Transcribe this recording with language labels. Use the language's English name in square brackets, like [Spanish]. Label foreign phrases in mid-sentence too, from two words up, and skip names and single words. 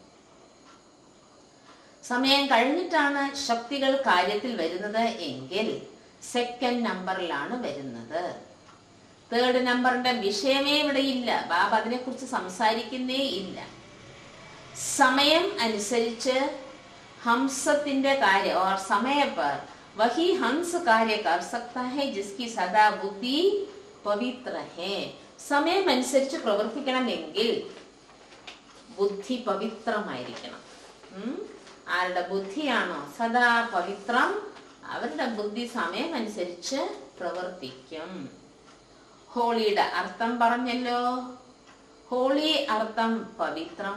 [Malayalam] സമയം കഴിഞ്ഞിട്ടാണ് ശക്തികൾ കാര്യത്തിൽ വരുന്നത് എങ്കിൽ [English] second number [Malayalam] വരുന്നത്. [English] third number [Malayalam] വിഷയമേ ഇവിടെ ഇല്ല. ബാബ അതിനെക്കുറിച്ച് സംസാരിക്കുന്നേ ഇല്ല. സമയം അനുസരിച്ച് ഹംസത്തിന്റെ കാര്യം [Hindi] और समय पर वही हंस कार्य कर सकता है जिसकी सदा बुद्धि पवित्र है. [Malayalam] സമയം അനുസരിച്ച് പ്രവർത്തിക്കണമെങ്കിൽ ബുദ്ധി പവിത്രമായിരിക്കണം. ആരുടെ ബുദ്ധിയാണോ സദാ പവിത്രം, അവരുടെ ബുദ്ധി സമയം അനുസരിച്ച് പ്രവർത്തിക്കും. ഹോളിയുടെ അർത്ഥം പറഞ്ഞല്ലോ. ഹോളി അർത്ഥം പവിത്രം.